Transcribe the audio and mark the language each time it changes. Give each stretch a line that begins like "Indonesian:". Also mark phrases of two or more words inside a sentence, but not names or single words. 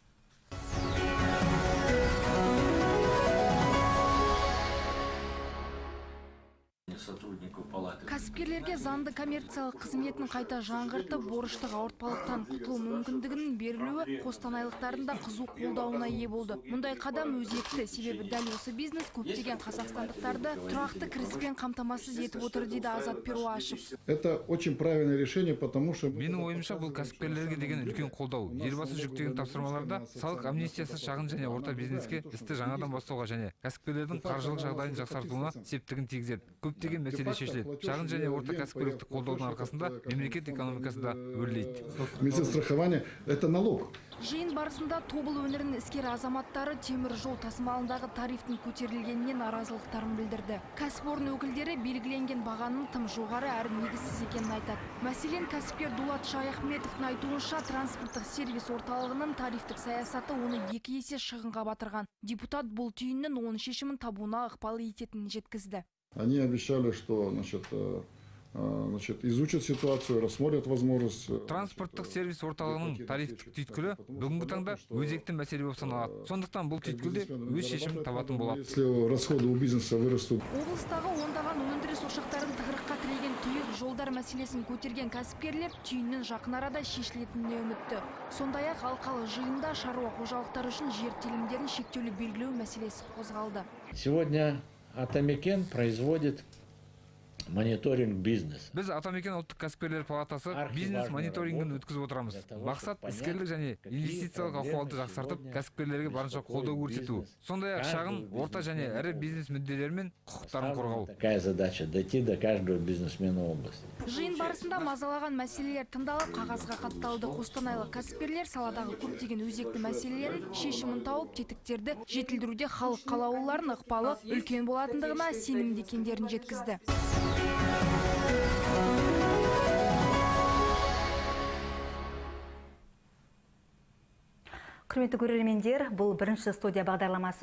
Kazakh: Кәсіпкерлерге заңды коммерциялық қызметін қайта жаңғыртып, борыштық ауыртпалықтан құтылу мүмкіндігінің берілуі қостанайлықтардың да қызу қолдауына ие болды. Мұндай қадам өзекті, себебі дәл осы бизнес көптеген қазақстандықтарды тұрақты кіріспен қамтамасыз етіп отыр, дейді Азат Перуашев.
Russian: Это очень правильное решение, потому что
Kazakh: менің ойымша бұл кәсіпкерлерге деген үлкен қолдау. Елбасы жүктеген тапсырмаларда салық амнистиясы шағын және орта бизнеске істі жаңадан бастауға және кәсіпкерлердің қаржылық жағдайын жақсартуына септігін тигізеді. Көптеген мәселе шешіледі. Шағын және орта кәсіпкерлікті қолдаудың арқасында мемлекет экономикасы да өрлейді.
Russian: Медстрахование – это налог.
Kazakh: Жиын барысында тобыл өңірінің іскер азаматтары темір жол тасымалындағы тарифтің көтерілгеніне наразылықтарын білдірді. Кәсіпорын өкілдері белгіленген бағаның тым жоғары әрі негізсіз екенін айтады. Мәселен, кәсіпкер Дулат Шаяхметовтың айтуынша, транспорттық сервис орталығының тарифтік саясаты оны 2 есе шығынға батырған. Депутат бұл түйіннің оның шешімін табуына ықпал ететінін жеткізді.
Russian: Они обещали, что изучат ситуацию, рассмотрят возможность.
Kazakh: Транспорттық сервис орталығының тарифтік түйткілі бүгінгі таңда өзекті мәселе болып саналады. Сондықтан бұл түйткілде өз шешімін табатын болады.
Russian: Если расходы у бизнеса вырастут.
Kazakh: Облыстағы ондаған өндіріс ошақтарын тығырыққа тіреген тұйық жолдар мәселесін көтерген кәсіпкерлер түйіннің жақын арада шешілетініне үмітті. Сондай-ақ алқалы жиында шаруа қожалықтары үшін жер телімдерін шектеулі белгілеу мәселесі қозғалды.
Russian: Сегодня Атамекен производит мониторинг бизнес.
Kazakh: Біз Атамекен ұлттық кәсіпкерлер палатасы бизнес мониторингін өткізіп отырамыз. Мақсат іскерлік және инвестициялық ахуалды жақсартып, кәсіпкерлерге барынша қолдау көрсету. Сондай-ақ шағын, орта және ірі бизнес мүдделері мен құқықтарын қорғау.
Russian: Такая задача дойти до каждого бизнесмена области.
Kazakh: Жиын барысында мазалаған мәселелер тыңдалып, қағазға хатталды. Қостанайлық кәсіпкерлер саладағы көптеген өзекті мәселелерін шешімін тауып, тетіктерді жетілдіруде халық қалаулыларын ықпалы үлкен болатындығына сенімді екендерін жеткізді. Құрметті көрермендер, бұл бірінші студия бағдарламасы.